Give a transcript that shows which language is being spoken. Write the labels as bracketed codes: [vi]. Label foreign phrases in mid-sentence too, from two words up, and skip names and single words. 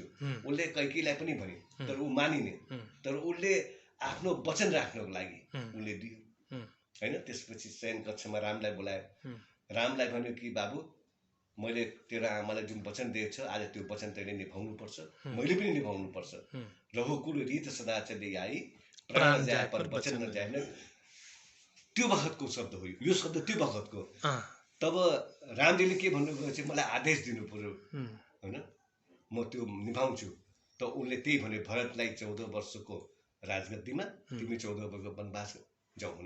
[ne] उसले कैकेयीलाई पनि भने, तर ऊ मानिने। तर उसले आफ्नो वचन राख्नको लागि उसले दियो होइन। त्यसपछि शयन कक्षमा रामलाई बोलायो। रामलाई भन्यो कि बाबु, मैले तेरो आमालाई जुन वचन दिएको छ आज त्यो वचन तैँले निभाउनु पर्छ, मैले पनि निभाउनु पर्छ। [hi] रघुकुल रीत सदा चली आई, प्राण जाए पर वचन नजाए। [ne] त्यो बखतको शब्द हो यो शब्द, त्यो बखतको। तब रामजीले के भन्नुभयो चाहिँ मलाई आदेश दिनु पर्यो होइन, म त्यो निभाउँछु। त उसले त्यही भन्यो भरतलाई 14 वर्षको राजगद्दीमा, तिमी 14 वर्षको वनवास जाऊ भने।